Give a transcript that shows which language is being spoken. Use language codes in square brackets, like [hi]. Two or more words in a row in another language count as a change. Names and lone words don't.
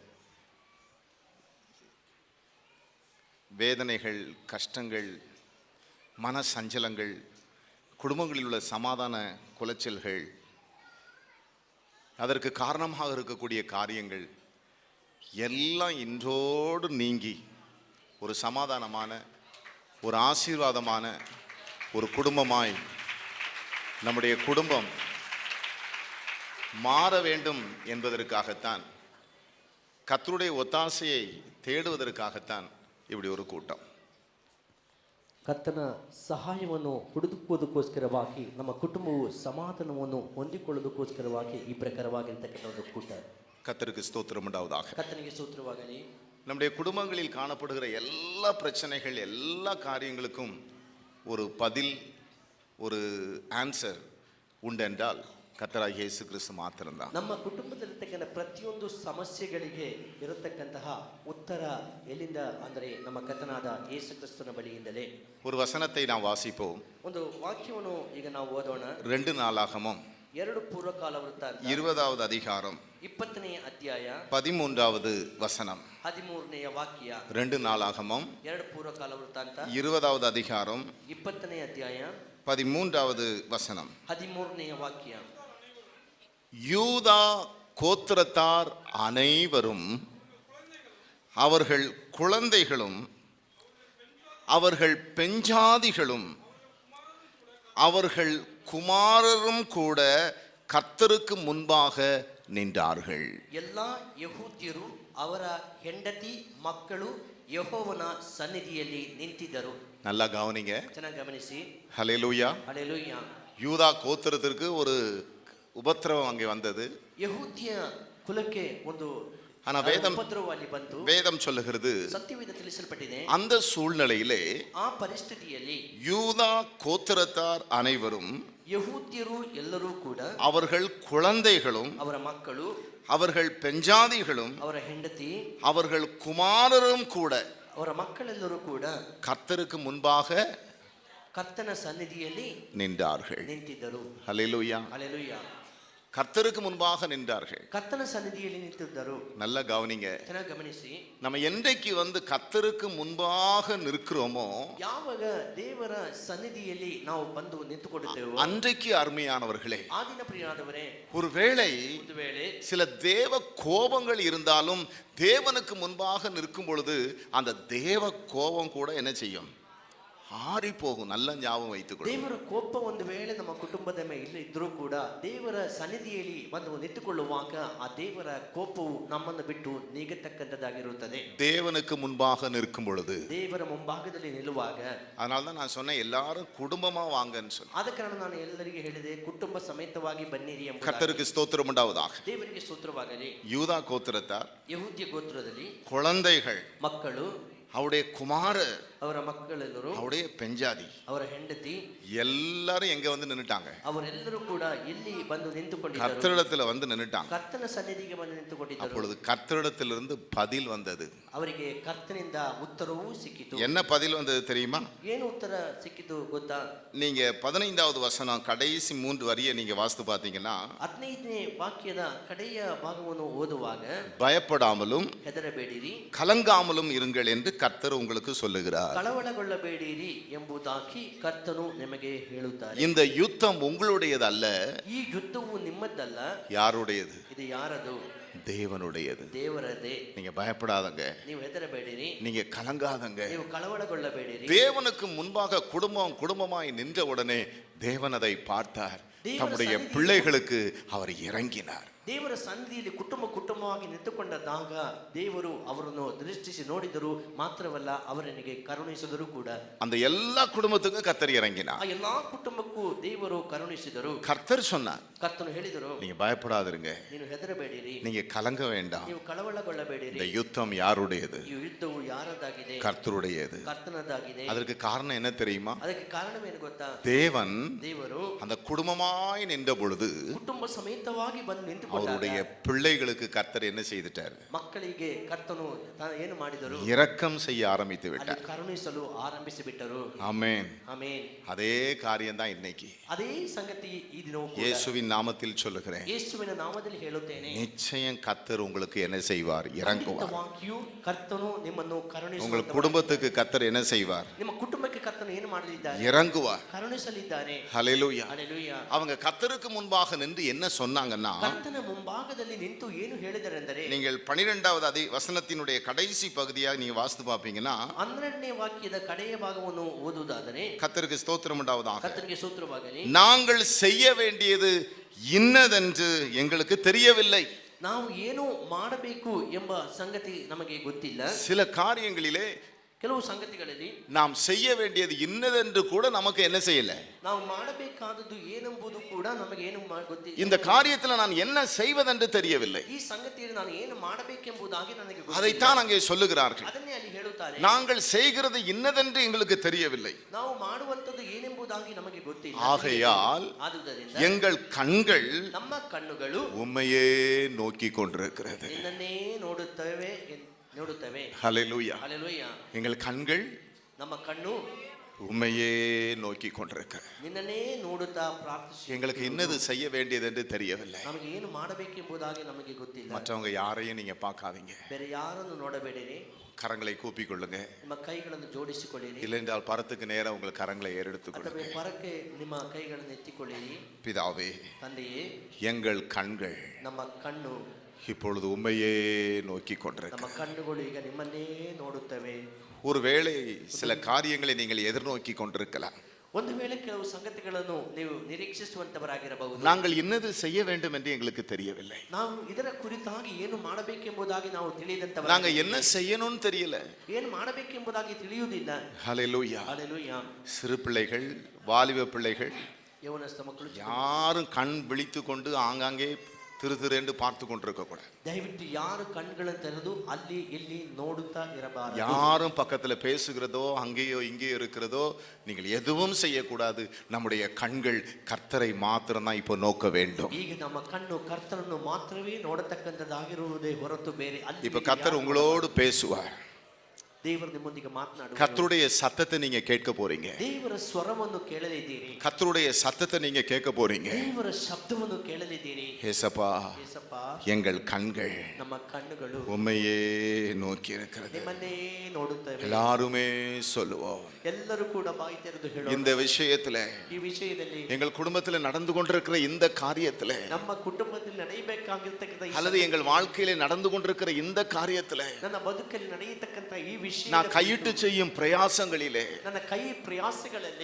[ta] வேதனைகள், கஷ்டங்கள், மன சஞ்சலங்கள், குடும்பங்களில் உள்ள சமாதான குலைச்சல்கள், அதற்கு காரணமாக இருக்கக்கூடிய காரியங்கள் எல்லாம் இன்றோடு நீங்கி ஒரு சமாதானமான, ஒரு ஆசீர்வாதமான ஒரு குடும்பமாய் நம்முடைய குடும்பம் மாற வேண்டும் என்பதற்காகத்தான், கர்த்தருடைய ஒத்தாசையை தேடுவதற்காகத்தான் இப்படி ஒரு கூட்டம். [kn] ಕರ್ತನ ಸಹಾಯವನ್ನು ಹುಡುಕುವುದಕ್ಕೋಸ್ಕರವಾಗಿ ನಮ್ಮ ಕುಟುಂಬವು ಸಮಾಧಾನವನ್ನು ಹೊಂದಿಕೊಳ್ಳೋದಕ್ಕೋಸ್ಕರವಾಗಿ ಈ ಪ್ರಕಾರವಾಗಿರ್ತಕ್ಕಂಥ ಒಂದು ಕೂಟ. [ta] கர்த்தருக்கு ஸ்தோத்திரம் உண்டாவதாக. [kn] ಕರ್ತನಿಗೆ ಸ್ತೋತ್ರವಾಗಲಿ. [ta] நம்முடைய குடும்பங்களில் காணப்படுகிற எல்லா பிரச்சனைகள், எல்லா காரியங்களுக்கும் ஒரு பதில், ஒரு ஆன்சர் உண்டென்றால் கர்த்தராகிய இயேசு கிறிஸ்து மாத்திரம்தான். [kn] ನಮ್ಮ ಕುಟುಂಬದಲ್ಲಿರ್ತಕ್ಕಂಥ ಪ್ರತಿಯೊಂದು ಸಮಸ್ಯೆಗಳಿಗೆ ಇರತಕ್ಕಂತಹ ಉತ್ತರ ಎಲ್ಲಿಂದ ಅಂದರೆ ನಮ್ಮ ಕರ್ತನಾದ ಯೇಸು ಕ್ರಿಸ್ತನ ಬಳಿಯಿಂದಲೇ. [ta] ஒரு வசனத்தை நாம் வாசிப்போம். [kn] ಒಂದು ವಾಕ್ಯವನ್ನು ಈಗ ನಾವು ಓದೋಣ. [ta] 2 நாளாகமம் [kn] 2 ಪೂರ್ವಕಾಲ ವೃತ್ತಾಂತ [ta] 20வது அதிகாரம் [kn] 20ನೇ ಅಧ್ಯಾಯ [ta] 13வது வசனம். [kn] 13ನೇ ವಾಕ್ಯ. [ta] 2 நாளாகமம் [kn] 2 ಪೂರ್ವಕಾಲ ವೃತ್ತಾಂತ [ta] 20வது அதிகாரம் [kn] 20ನೇ ಅಧ್ಯಾಯ [ta] 13வது வசனம். [kn] 13ನೇ ವಾಕ್ಯ. [ta] யூதா கோத்திரத்தார் அனைவரும் அவர்கள் குழந்தைகளும் அவர்கள் பெஞ்சாதிகளும் அவர்கள் குமாரரும் கூட கர்த்தருக்கு முன்பாக நின்றார்கள். [kn] ಎಲ್ಲ ಯಹೂದ್ಯರು ಅವರ ಹೆಂಡತಿ ಮಕ್ಕಳು ಯೆಹೋವನ ಸನ್ನಿಧಿಯಲ್ಲಿ ನಿಂತಿದ್ದರು. [ta] நல்லா கவனிங்க. [kn] ಚೆನ್ನಾಗಿ ಗಮನಿಸಿ. [ta] ஹல்லேலூயா. [kn] ಹಲ್ಲೆಲೂಯಾ. [ta] யூதா கோத்திரத்திற்கு ஒரு உபத்திரவம் அங்கே வந்தது. [kn] ಯಹೂದ್ಯ ಕುಲಕ್ಕೆ ಒಂದು [ta] ஆனா [kn] ಉಪದ್ರವ ಅಲ್ಲಿ ಬಂತು. [ta] வேதம் சொல்லுகிறது, [kn] ಸತ್ಯವೇದ ತಿಳಿಸಲ್ಪಟ್ಟಿದೆ, [ta] அந்த சூழ்நிலையிலே [kn] ಆ ಪರಿಸ್ಥಿತಿಯಲ್ಲಿ [ta] யூதா கோத்திரத்தார் அனைவரும் [kn] ಯಹೂದ್ಯರು ಎಲ್ಲರೂ ಕೂಡ [ta] அவர்கள் குழந்தைகளும் [kn] ಅವರ ಮಕ್ಕಳು [ta] அவர்கள் பெஞ்சாதிகளும் [kn] ಅವರ ಹೆಂಡತಿ [ta] அவர்கள் குமாரரும் கூட [kn] ಅವರ ಮಕ್ಕಳೆಲ್ಲರೂ ಕೂಡ [ta] கர்த்தருக்கு முன்பாக [kn] ಕರ್ತನ ಸನ್ನಿಧಿಯಲ್ಲಿ [ta] நின்றார்கள். [kn] ನಿಂತಿದ್ದರು. [ta] ஹல்லேலூயா. [kn] ಹಲ್ಲೆಲೂಯಾ. [ta] கர்த்தருக்கு முன்பாக நின்றார்கள். [kn] ಕರ್ತನ ಸನ್ನಿಧಿಯಲ್ಲಿ ನಿಂತಿದ್ದರು. [ta] நல்லா கவனிங்க. [kn] ಚೆನ್ನಾಗಿ ಗಮನಿಸಿ. [ta] நம்ம என்றைக்கு கர்த்தருக்கு முன்பாக நிற்கிறோமோ [kn] ಯಾವಾಗ ದೇವರ ಸನ್ನಿಧಿಯಲ್ಲಿ ನಾವು ಬಂದು ನಿಂತುಕೊಳ್ಳುತ್ತೇವೋ [ta] அன்றைக்கு அருமையானவர்களே, [kn] ಆ ದಿನ ಪ್ರಿಯರಾದವರೇ, [ta] ஒருவேளை [kn] ಒಂದು ವೇಳೆ [ta] சில தேவ கோபங்கள் இருந்தாலும் தேவனுக்கு முன்பாக நிற்கும் பொழுது அந்த தேவ கோபம் கூட என்ன செய்யும்? ஆறி போகும். நல்ல ஞாபகம் வைத்துக்கொள்ளும். [kn] ದೇವರ ಕೋಪ ಒಂದು ವೇಳೆ ನಮ್ಮ ಕುಟುಂಬದ ಮೇಲೆ ಇದ್ರೂ ಕೂಡ ದೇವರ ಸನ್ನಿಧಿಯಲ್ಲಿ ಬಂದು ನಿಂತುಕೊಳ್ಳುವಾಗ ಆ ದೇವರ ಕೋಪವು ನಮ್ಮನ್ನು ಬಿಟ್ಟು ನೀಗತಕ್ಕಂಥದ್ದಾಗಿರುತ್ತದೆ. [ta] தேவனுக்கு முன்பாக நிற்கும் பொழுது, [kn] ದೇವರ ಮುಂಭಾಗದಲ್ಲಿ ನಿಲ್ಲುವಾಗ. [ta] அதனால தான் நான் சொன்னேன் எல்லாரும் குடும்பமா வாங்கன்னு சொன்னேன். [kn] ಆದ ಕಾರಣ ನಾನು ಎಲ್ಲರಿಗೆ ಹೇಳಿದೆ, ಕುಟುಂಬ ಸಮೇತವಾಗಿ ಬನ್ನಿರಿ ಎಂಬುದಾಗಿ. [ta] கர்த்தருக்கு ஸ்தோத்திரம் உண்டாவதாக. [kn] ದೇವರಿಗೆ ಸ್ತೋತ್ರವಾಗಲಿ. [ta] யூதா கோத்திரத்தார் [kn] ಯಹೂದ್ಯ ಗೋತ್ರದಲ್ಲಿ [ta] குழந்தைகள், [kn] ಮಕ್ಕಳು, [ta] அவருடைய குமாரர், [kn] ಅವರ ಮಕ್ಕಳೆಲ್ಲರೂ, [ta] அவருடைய பெஞ்சாதி, [kn] ಅವರ ಹೆಂಡತಿ [ta] எல்லாரும் எங்க வந்து நின்னுட்டாங்க? [kn] ಅವರೆಲ್ಲರೂ ಕೂಡ ಎಲ್ಲಿ ಬಂದು ನಿಂತುಕೊಂಡಿದ್ದರು? [ta] கர்த்தரிடத்துல வந்து நின்னுட்டாங்க. [kn] ಕರ್ತನ ಸನ್ನಿಧಿಗೆ ಬಂದು ನಿಂತುಕೊಂಡಿದ್ದರು. [ta] அப்பொழுது கர்த்தரிடத்திலிருந்து பதில் வந்தது. [kn] ಅವರಿಗೆ ಕರ್ತನಿಂದ ಉತ್ತರವೂ ಸಿಕ್ಕಿತು. [ta] என்ன பதில் வந்தது தெரியுமா? [kn] ಏನು ಉತ್ತರ ಸಿಕ್ಕಿತು ಗೊತ್ತಾ? [ta] நீங்க 15வது வசனம் கடைசி 3 வரியை நீங்க வாசித்து பார்த்தீங்கன்னா, [kn] 15ನೇ ವಾಕ್ಯದ ಕಡೆಯ ಭಾಗವನ್ನು ಓದುವಾಗ, [ta] பயப்படாமலும் [kn] ಹೆದರಬೇಡಿರಿ, [ta] கலங்காமலும் இருங்கள் என்று கர்த்தர் உங்களுக்கு சொல்லுகிறார். [kn] ಕಳವಳಗೊಳ್ಳಬೇಡಿರಿ ಎಂಬುದಾಗಿ ಕರ್ತನು ನಿಮಗೆ ಹೇಳುತ್ತಾರೆ. [ta] இந்த யுத்தம் உங்களுடையது அல்ல. [kn] ಈ ಯುದ್ಧವು ನಿಮ್ಮದ್ದಲ್ಲ. [ta] யாருடையது? [kn] ಇದು ಯಾರದು? [ta] தேவனுடையது. [kn] ದೇವರದೇ. [ta] நீங்க பயப்படாதங்க, [kn] ನೀವು ಹೆದರಬೇಡಿರಿ, [ta] நீங்க கலங்காதங்க. [kn] ನೀವು ಕಳವಳಗೊಳ್ಳಬೇಡಿರಿ. [ta] தேவனுக்கு முன்பாக குடும்பமாய் நின்ற உடனே தேவன் அதை பார்த்தார். தம்முடைய பிள்ளைகளுக்கு அவர் இறங்கினார். [kn] ದೇವರ ಸನ್ನಿಧಿಯಲ್ಲಿ ಕುಟುಂಬವಾಗಿ ನಿಂತುಕೊಂಡಾಗ ದೇವರು ಅವರನ್ನು ದೃಷ್ಟಿಸಿ ನೋಡಿದರು. ಮಾತ್ರವಲ್ಲ, ಅವರನಿಗೆ ಕರುಣಿಸಿದರು ಕೂಡ. [ta] அந்த எல்லா குடும்பத்துக்கும் கர்த்தர் இறங்கினார். [kn] ಆ ಎಲ್ಲಾ ಕುಟುಂಬಕ್ಕೂ ದೇವರು ಕರುಣಿಸಿದರು. [ta] கர்த்தர் சொன்னார், [kn] ಕರ್ತನು ಹೇಳಿದರು, [ta] நீங்க பயப்படாதிருங்க, [kn] ನೀನು ಹೆದರಬೇಡಿರಿ, [ta] நீங்க கலங்க வேண்டாம். [kn] ನೀವು ಕಳವಳಗೊಳ್ಳಬೇಡಿರಿ. [ta] இந்த யுத்தம் யாருடையது? [kn] ಈ ಯುದ್ಧವು ಯಾರದಾಗಿದೆ? [ta] கர்த்தருடையது. [kn] ಕರ್ತನದಾಗಿದೆ. [ta] அதற்கு காரணம் என்ன தெரியுமா? [kn] ಅದಕ್ಕೆ ಕಾರಣವೇನು ಗೊತ್ತಾ? [ta] தேவன் [kn] ದೇವರು [ta] அந்த குடும்பமாய் நின்ற பொழுது [kn] ಕುಟುಂಬ ಸಮೇತವಾಗಿ ಬಂದು ನಿಂತುಕೊಂಡಾಗ [ta] அவருடைய பிள்ளைகளுக்கு கர்த்தர் என்ன செய்துட்டார்? [kn] ಮಕ್ಕಳಿಗೆ ಕರ್ತನು ಏನು ಮಾಡಿದರು? [ta] இரக்கம் செய்ய ஆரம்பித்து [kn] ಅಲ್ಲಿ [ta] விட்டார். [kn] ಕರುಣಿಸಲು ಆರಂಭಿಸಿ ಬಿಟ್ಟರು. [ta] ஆமென். [kn] ಆಮೆನ್. [ta] அதே காரியம் தான் இன்னைக்கு. [kn] ಅದೇ ಸಂಗತಿ ಈ ದಿನವೂ ಕೂಡ. [ta] இயேசுவின் நாமத்தில் சொல்லுகிறேன், [kn] ಯೇಸುವಿನ ನಾಮದಲ್ಲಿ ಹೇಳುತ್ತೇನೆ, [ta] நிச்சயம் கர்த்தர் உங்களுக்கு என்ன செய்வார்? இறங்குவார். [kn] ಖಂಡಿತವಾಗಿಯೂ ಕರ್ತನು ನಿಮ್ಮನ್ನು [ta] உங்கள் [kn] ಕರುಣಿಸುವ. [ta] குடும்பத்துக்கு கர்த்தர் என்ன செய்வார்? [kn] ನಿಮ್ಮ ಕುಟುಂಬಕ್ಕೆ ಕರ್ತನು ಏನು ಮಾಡಲಿದ್ದಾರೆ? [ta] இறங்குவார். [kn] ಕರುಣಿಸಲಿದ್ದಾರೆ. [ta] ஹல்லேலூயா. [kn] ಹಲ್ಲೆಲೂಯಾ. [ta] அவங்க கர்த்தருக்கு முன்பாக நின்று என்ன சொன்னாங்கன்னா, [kn] ಕರ್ತನ ಮುಂಭಾಗದಲ್ಲಿ ನಿಂತು ಏನು ಹೇಳಿದರೆಂದರೆ, [ta] நீங்கள் 12வது வசனத்தினுடைய கடைசி பகுதியாக நீங்க வாசித்து பார்ப்பீங்கன்னா, [kn] 12ನೇ ವಾಕ್ಯದ ಕಡೆಯ ಭಾಗವನ್ನು ಓದುವುದಾದರೆ, [ta] கர்த்தருக்கு ஸ்தோத்திரம் உண்டாவதாக, [kn] ಕರ್ತನಿಗೆ ಸ್ತೋತ್ರವಾಗಲಿ, [ta] நாங்கள் செய்ய வேண்டியது இன்னதென்று எங்களுக்கு தெரியவில்லை. [kn] ನಾವು ಏನು ಮಾಡಬೇಕು ಎಂಬ ಸಂಗತಿ ನಮಗೆ ಗೊತ್ತಿಲ್ಲ. [ta] சில காரியங்களிலே [kn] ಕೆಲವು ಸಂಗತಿಗಳಲ್ಲಿ [ta] நாம் செய்ய வேண்டியது இன்னதென்று கூட நமக்கு என்ன செய்யல. [kn] ನಾವು ಮಾಡಬೇಕಾದದ್ದು ಏನೆಂಬುದು ಕೂಡ ನಮಗೆ ಏನು ಗೊತ್ತಿಲ್ಲ. [ta] இந்த காரியத்தில் நான் என்ன செய்வதென்று தெரியவில்லை. [kn] ಈ ಸಂಗತಿಯಲ್ಲಿ ನಾನು ಏನು ಮಾಡಬೇಕೆಂಬುದಾಗಿ ನನಗೆ ಗೊತ್ತಿಲ್ಲ. [ta] அதைத்தான் அங்கே சொல்லுகிறார்கள். [kn] ಅದನ್ನೇ ಅಲ್ಲಿ ಹೇಳುತ್ತಾರೆ. [ta] நாங்கள் செய்கிறது இன்னதென்று எங்களுக்கு தெரியவில்லை. [kn] ನಾವು ಮಾಡುವಂತದ್ದು ಏನೆಂಬುದಾಗಿ ನಮಗೆ ಗೊತ್ತಿಲ್ಲ. [ta] ஆகையால் [kn] ಆದುದರಿಂದ [ta] எங்கள் கண்கள் [kn] ನಮ್ಮ ಕಣ್ಣುಗಳು [ta] உம்மையே நோக்கி கொண்டிருக்கிறது. [kn] ನಿನ್ನನ್ನೇ ನೋಡುತ್ತವೆ. [ta] ஹல்லேலூயா. ஹல்லேலூயா. எங்கள் கண்கள் [kn] ನಮ್ಮ ಕಣ್ಣು [ta] உம்மையே நோக்கி கொண்டிருக்கிறது. [kn] ನಿನ್ನನ್ನೇ ನೋಡುತ್ತಾ ಪ್ರಾರ್ಥಿಸಿ. [ta] எங்களுக்கு இன்னது செய்ய வேண்டியது என்று தெரியவில்லை. [kn] ನಮಗೆ ಏನು ಮಾಡಬೇಕೆಂಬುದಾಗಿ ನಮಗೆ ಗೊತ್ತಿಲ್ಲ. [ta] மற்றவங்க யாரையும் நீங்க பார்க்காதீங்க. [kn] ಬೇರೆ ಯಾರನ್ನು ನೋಡಬೇಡಿರಿ. [ta] கரங்களை கூப்பிக் கொள்ளுங்க. [kn] ನಿಮ್ಮ ಕೈಗಳನ್ನು ಜೋಡಿಸಿಕೊಳ್ಳಿರಿ. [ta] இல்லைஎன்றால் பரத்துக்கு நேரா உங்கள் கரங்களை ஏறெடுத்துக் கொள்ளுங்க. [kn] ಪರಕ್ಕೆ ನಿಮ್ಮ ಕೈಗಳನ್ನು ಎತ್ತಿಕೊಳ್ಳಿರಿ. [ta] பிதாவே, [kn] ತಂದೆಯೇ, [ta] எங்கள் கண்கள் [kn] ನಮ್ಮ ಕಣ್ಣು [ta] இப்பொழுது உம்மையே நோக்கி [kn] ನಮ್ಮ [ta] கொண்டிருக்கிறது. [kn] ಕಣ್ಣುಗಳು ಈಗ ನಿಮ್ಮನ್ನೇ ನೋಡುತ್ತವೆ. [ta] ஒருவேளை சில காரியங்களை நீங்கள் எதிர்நோக்கி கொண்டிருக்கலாம். [kn] ಒಂದು ವೇಳೆ ಕೆಲವು ಸಂಗತಿಗಳನ್ನು ನೀವು ನಿರೀಕ್ಷಿಸುವಂತವರಾಗಿರಬಹುದು. [ta] நாங்கள் இன்னது செய்ய வேண்டும் என்று எங்களுக்கு தெரியவில்லை. [kn] ನಾವು ಇದರ ಕುರಿತಾಗಿ ಏನು ಮಾಡಬೇಕೆಂಬುದಾಗಿ ನಾವು ತಿಳಿಯದಂತವರು. [ta] நாங்க என்ன செய்யணும்னு தெரியல. [kn] ಏನು ಮಾಡಬೇಕೆಂಬುದಾಗಿ ತಿಳಿಯುವುದಿಲ್ಲ. [ta] ஹல்லேலூயா. ஹல்லேலூயா. சிறு பிள்ளைகள், வாலிப பிள்ளைகள் [kn] யೌವನಸ್ಥ ಮಕ್ಕಳು [ta] யாரும் கண் விழித்து கொண்டு ஆங்காங்கே திரு திரு என்று பார்த்து கொண்டிருக்க கூடாது. [kn] ದಯವಿಟ್ಟು ಯಾರು ಕಣ್ಣುಗಳನ್ನು ತೆರೆದು ಅಲ್ಲಿ ಇಲ್ಲಿ ನೋಡುತ್ತಾ ಇರಬಾರದು. [ta] யாரும் பக்கத்துல பேசுகிறதோ அங்கேயோ இங்கேயோ இருக்கிறதோ நீங்கள் எதுவும் செய்யக்கூடாது. நம்முடைய கண்கள் கர்த்தரை மாத்திரம் தான் இப்போ நோக்க வேண்டும். [kn] ಈಗ ನಮ್ಮ ಕಣ್ಣು ಕರ್ತನನ್ನು ಮಾತ್ರವೇ ನೋಡತಕ್ಕಂತದ್ದಾಗಿರುವುದೇ ಹೊರತು ಬೇರೆ ಅಲ್ಲಿ. [ta] இப்ப கர்த்தர் உங்களோடு பேசுவார். [kn] ದೇವರು ನಿಮ್ಮೊಂದಿಗೆ ಮಾತನಾಡುವರು. [ta] கர்த்தருடைய சத்தத்தை நீங்க கேட்க போறீங்க. [kn] ದೇವರ ಸ್ವರವನ್ನು ಕೇಳಲಿದ್ದೀರಿ. [ta] கர்த்தருடைய சத்தத்தை நீங்க கேட்க போறீங்க. [kn] ದೇವರ ಶಬ್ದವನ್ನು ಕೇಳಲಿದ್ದೀರಿ. [ta] ஏசப்பா, [kn] ಯೇಸಪ್ಪ, [ta] எங்கள் கண்கள் [kn] ನಮ್ಮ ಕಣ್ಣುಗಳು [ta] உம்மையே நோக்கி இருக்கிறது. [kn] ನಿಮ್ಮನ್ನೇ ನೋಡುತ್ತವೆ. [ta] எல்லாருமே சொல்லுவோம். [kn] ಎಲ್ಲರೂ ಕೂಡ ಬಾಯಿ ತೆರೆದು ಹೇಳೋಣ. [ta] இந்த விஷயத்துல, [kn] ಈ ವಿಷಯದಲ್ಲಿ, [ta] எங்கள் குடும்பத்துல நடந்து கொண்டிருக்கிற இந்த காரியத்துல, [kn] ನಮ್ಮ ಕುಟುಂಬದಲ್ಲಿ ನಡೆಯಬೇಕಾಗಿರ್ತಕ್ಕಂಥ [ta] அல்லது எங்கள் வாழ்க்கையில நடந்து கொண்டிருக்கிற இந்த காரியத்துல, [kn] ನನ್ನ ಬದುಕಲ್ಲಿ ನಡೆಯತಕ್ಕಂಥ ಈ ವಿಷಯ, [ta] நான் கையிட்டு செய்யும் பிரயாசங்களிலே, [kn] ನನ್ನ ಕೈ ಪ್ರಯಾಸಗಳಲ್ಲಿ,